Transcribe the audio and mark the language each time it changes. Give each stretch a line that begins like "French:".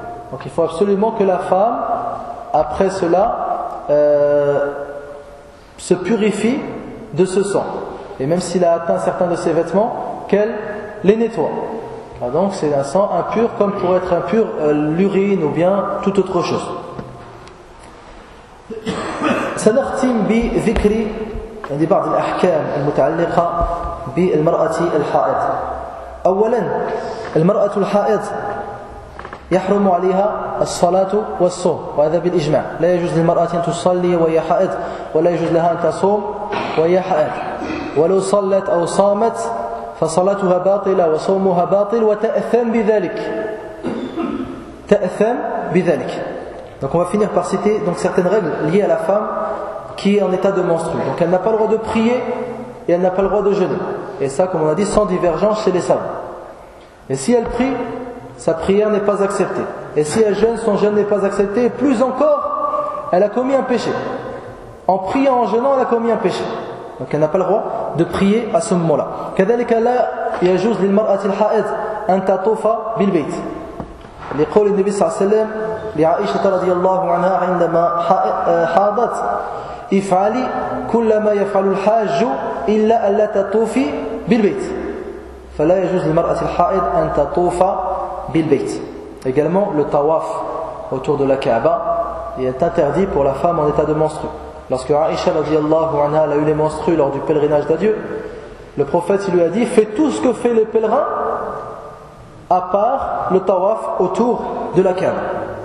French: Donc il faut absolument que la femme, après cela, se purifie de ce sang. Et même s'il a atteint certains de ses vêtements, qu'elle les nettoie. Alors, donc c'est un sang impur, comme pourrait être impur l'urine ou bien toute autre chose.
Arabic: Sanartim bi vikri عندي بعض الأحكام المتعلقة بالمرأة الحائض. أولا المرأة الحائض يحرم عليها الصلاة والصوم، وهذا بالإجماع لا يجوز للمرأة أن تصلي وهي حائض، ولا يجوز لها أن تصوم وهي حائض، ولو صلت أو صامت فصلاتها باطلة وصومها باطل وتأثم بذلك، تأثم بذلك.
French: Donc on va finir par citer donc certaines règles liées à la femme qui est en état de menstrue. Donc elle n'a pas le droit de prier et elle n'a pas le droit de jeûner. Et ça, comme on a dit, sans divergence chez les savants. Et si elle prie, sa prière n'est pas acceptée. Et si elle jeûne, son jeûne n'est pas accepté. Et plus encore, elle a commis un péché. En priant, en jeûnant, elle a commis un péché. Donc elle n'a pas le droit de prier à ce moment-là.
Arabic: كذلك لا يجوز للمرأة الحائض أن تطوف بالبيت. يقول النبي صلى الله عليه وسلم لعائشة رضي الله عنها عندما حاضت افعلي كل ما يفعل الحاج الا ان لا تطوفي بالبيت. فلا يجوز للمراه الحائض ان تطوف بالبيت.
French: Également le tawaf autour de la Kaaba est interdit pour la femme en état de menstrue. Lorsque Aïcha radiallahu anha a eu les menstrues lors du pèlerinage d'adieu, le prophète lui a dit fais tout ce que fait les pèlerins à part le tawaf autour de la Kaaba.